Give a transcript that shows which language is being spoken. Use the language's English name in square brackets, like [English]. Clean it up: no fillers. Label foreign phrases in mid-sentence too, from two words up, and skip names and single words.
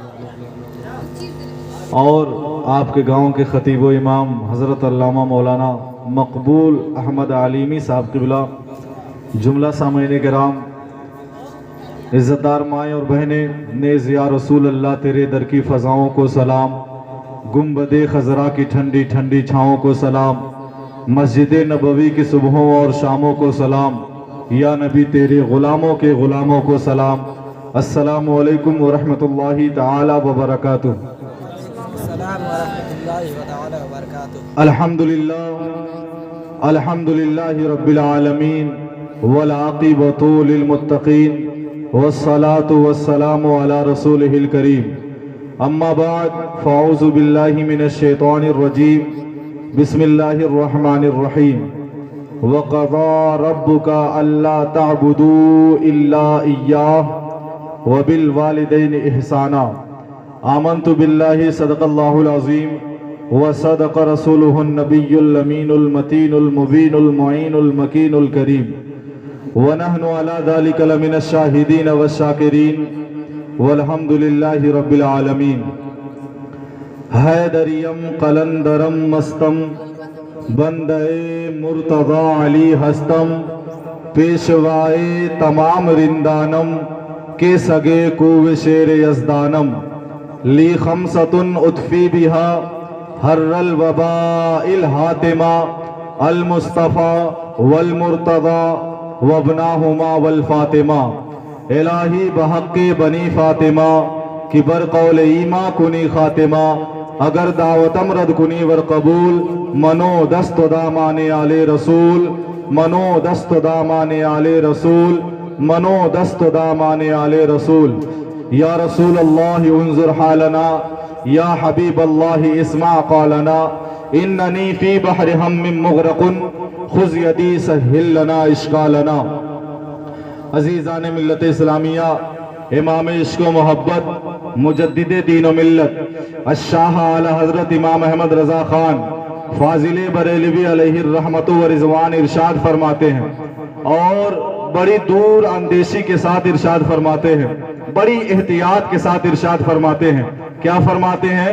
[Urdu] اور آپ کے گاؤں کے خطیب و امام حضرت علامہ مولانا مقبول احمد علیمی صاحب قبلہ، جملہ سامعین کرام، عزتدار مائیں اور بہنیں، نیز [Arabic] یا رسول اللہ [Urdu] تیرے در کی فضاؤں کو سلام، گنبد خضرا کی ٹھنڈی ٹھنڈی چھاؤں کو سلام، مسجد نبوی کی صبحوں اور شاموں کو سلام، یا نبی تیرے غلاموں کے غلاموں کو سلام۔ [Arabic] السلام علیکم ورحمۃ اللہ تعالی وبرکاتہ۔ السلام ورحمۃ اللہ تعالی وبرکاتہ۔ الحمدللہ رب العالمین والعاقبۃ للمتقین والصلاة والسلام علی رسولہ الکریم، اما بعد فاعوذ باللہ من الشیطان الرجیم، بسم اللہ الرحمن الرحیم۔ وَقَضَى رَبُّكَ أَلَّا تَعْبُدُوا إِلَّا إِيَّاهُ وَبِالْوَالِدَيْنِ إِحْسَانًا۔ آمنت باللہ صدق اللہ العظیم وصدق رسولہ النبی الامین المتین المبین المعین المکین الکریم، ونحن علی ذلک لمن الشاہدین والشاکرین والحمد للہ رب العالمین۔ [Persian] حیدریم قلندرم مستم بندے مرتضی علی ہستم، پیشوائے تمام رندانم کے سگے کوہ شیر یزدانم، [Arabic] لی خمسۃ اطفی بہا حر الوباء الحاتمہ، المصطفیٰ والمرتضی وابناہما والفاطمہ۔ [Persian] الہی بحق بنی فاطمہ کی بر قول ایما کنی خاتمہ، اگر دعوتم رد کنی ور قبول، منو دست دامان آل رسول، منو دست دامان آل رسول، منو دست دامان آل رسول۔ [Arabic] یا رسول اللہ انظر حالنا، یا حبیب اللہ اسمع قالنا، اننی فی بحر ہم مغرق، خذ یدی سہل لنا اشکالنا۔ [Urdu] عزیزان ملت اسلامیہ، امام عشق و محبت، مجدد دین و ملت، الشاہ اعلی حضرت امام احمد رضا خان فاضل بریلوی [Arabic] علیہ الرحمت و رضوان [Urdu] ارشاد فرماتے ہیں، اور بڑی دور اندیشی کے ساتھ ارشاد فرماتے ہیں، بڑی احتیاط کے ساتھ ارشاد فرماتے ہیں۔ کیا فرماتے ہیں؟